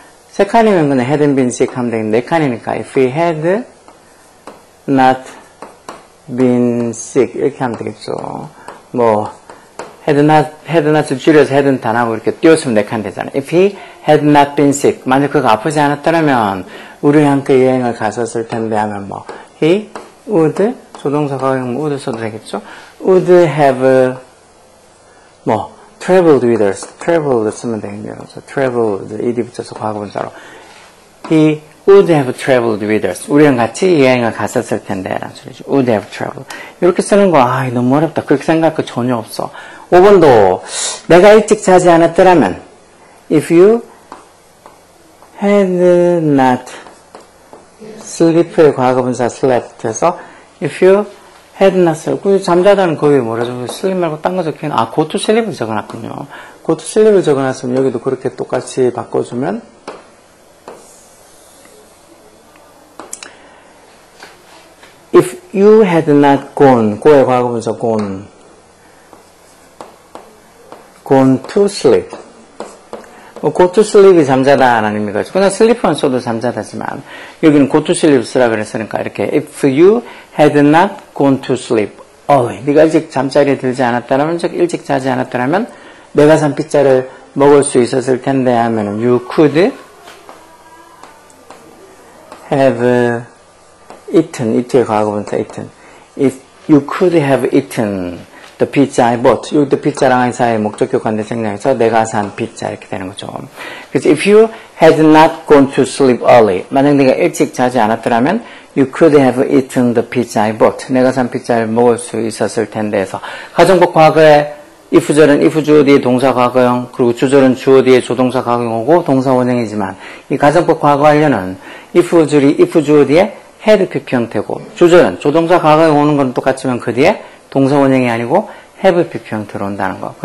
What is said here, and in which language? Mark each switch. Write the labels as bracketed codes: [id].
[en] 세 칸이면 그냥 hadn't been sick 하면 되겠네. [ko] 네 칸이니까 [en] if he had not been sick [ko] 이렇게 하면 되겠죠. 뭐 had not을 줄여서 hadn't 안 하고 이렇게 띄웠으면 네 칸 되잖아. [en] if he had not been sick [ko] 만약 그가 아프지 않았더라면 우리와 함께 여행을 갔었을 텐데 하면 뭐 he would 조동사 과거형 would 써도 되겠죠. [en] would have 뭐 traveled with us traveled 쓰면 되겠네요. [ko] 그래서 traveled ed 붙여서 과거분사로 [en] he would have traveled with us [ko] 우리랑 같이 여행을 갔었을 텐데 라는 소리죠. would have traveled 이렇게 쓰는 거 너무 어렵다 그렇게 생각할 거 전혀 없어. 5번도 내가 일찍 자지 않았더라면 if you had not sleep의 과거분사 slept 해서 [en] if you had not slept [ko] 잠자다는 거기에 뭐라죠? sleep 말고 딴 거 적혀있나? [en] go to sleep을 적어놨군요. go to sleep을 적어놨으면 [ko] 여기도 그렇게 똑같이 바꿔주면 [en] if you had not gone go의 과거분사 gone gone to sleep. [ko] go to sleep이 잠자다라는 의미가 있죠. [en] 그냥 sleep만 써도 잠자다지만 여기는 go to sleep 쓰라 그랬으니까 이렇게 if you had not gone to sleep early. [ko] 네가 일찍 잠자리에 들지 않았다면, 즉 일찍 자지 않았다면 내가 산 피자를 먹을 수 있었을 텐데 하면은 [en] you could have eaten. [ko] eat의 과거분사 eaten. [en] If you could have eaten the pizza I bought. [ko] 여기도 피자랑 사이의 목적격 관대 생략해서 내가 산 피자 이렇게 되는 거죠. [en] 그래서 if you had not gone to sleep early. [ko] 만약 내가 일찍 자지 않았더라면 [en] you could have eaten the pizza I bought. [ko] 내가 산 피자를 먹을 수 있었을 텐데 해서 가정법 과거에 if절은 if 주어 뒤에 동사 과거형, 그리고 주절은 주어 뒤에 조동사 과거형이고 동사 원형이지만 이 가정법 과거 완료는 if 줄이 if 주어 뒤에 had PP 형태고 주절은 조동사 과거형 오는 건 똑같지만 그 뒤에 동사 원형이 아니고 have PP 형태로 온다는 거.